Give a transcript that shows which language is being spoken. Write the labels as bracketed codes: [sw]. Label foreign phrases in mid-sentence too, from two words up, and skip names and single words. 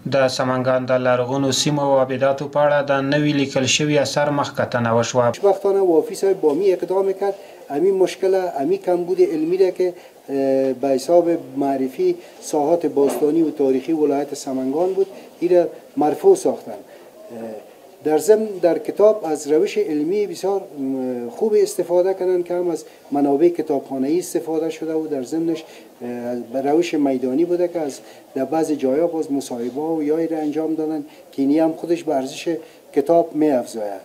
[ps] د سمنګان د لرغونو سیمو او آباداتو په اړه د نوي لیکل شوي اثر مخکتنه وشوه. [fa] خوشبختانه وافی صاحب با می اقدام کرد امی مشکل امی کمبود علمی را که به حساب معرفی ساحات باستانی و تاریخی ولایت سمنگان بود این مرفوع ساختن. در ضمن در کتاب از روش علمی بسیار خوب استفاده کردن که هم از منابع کتابخانه‌ای استفاده شده و در ضمنش روش میدانی بوده که از در بعض جاها باز مصاحبه و یایی را انجام دادن که اینی هم خودش به ارزش کتاب می‌افزاید.